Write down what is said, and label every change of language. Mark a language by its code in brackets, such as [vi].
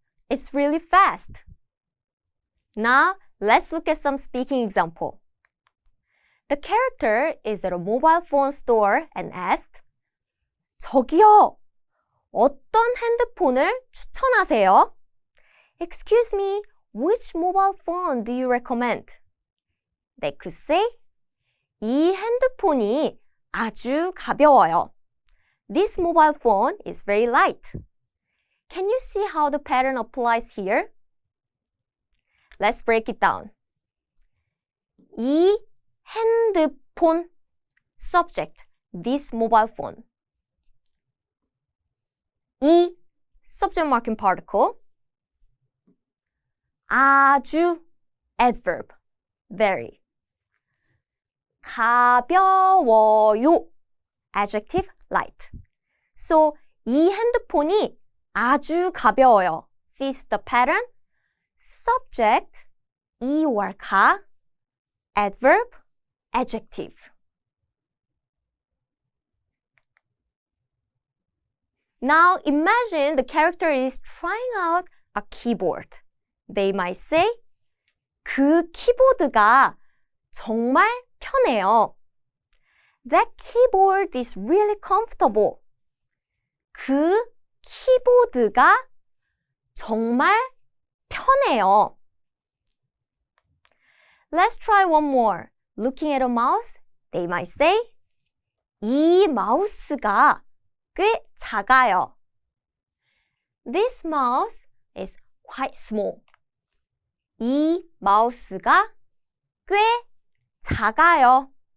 [en] It's really fast. Now, let's look at some speaking example. The character is at a mobile phone store and asked, [ko] 저기요, 어떤 핸드폰을 추천하세요? [en] Excuse me, which mobile phone do you recommend? They could say, [ko] 이 핸드폰이 아주 가벼워요. [en] This mobile phone is very light. Can you see how the pattern applies here? Let's break it down. [ko] 이 핸드폰, [en] subject, this mobile phone. 이, subject marking particle. 아주, adverb, very. 가벼워요, adjective, light. [ko] So, 이 핸드폰이 아주 가벼워요. [en] Fits the pattern. Subject, 이 or 가, adverb, adjective. Now imagine the character is trying out a keyboard. They might say, [ko] 그 키보드가 정말 편해요. [en] That keyboard is really comfortable. [ko] 그 키보드가 정말 편해요. [en] Let's try one more. Looking at a mouse, they might say, [ko] 이 마우스가 꽤 작아요. [en] This mouse is quite small. [ko] 이 마우스가 꽤 작아요.